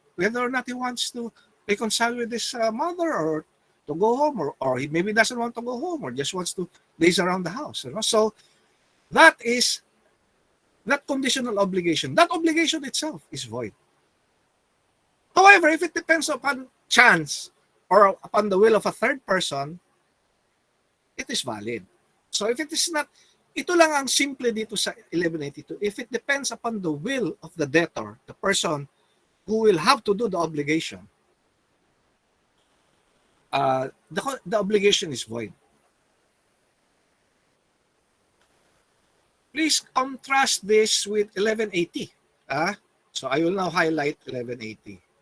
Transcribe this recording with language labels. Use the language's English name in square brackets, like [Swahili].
[English] Whether or not he wants to reconcile with his mother, or to go home, or he maybe doesn't want to go home, or just wants to laze around the house. You know? So that is that conditional obligation. That obligation itself is void. However, if it depends upon chance or upon the will of a third person, it is valid. So if it is not, [Filipino] ito lang ang simple dito sa 1182. [English] If it depends upon the will of the debtor, the person who will have to do the obligation, the obligation is void. Please contrast this with 1180. So I will now highlight 1180.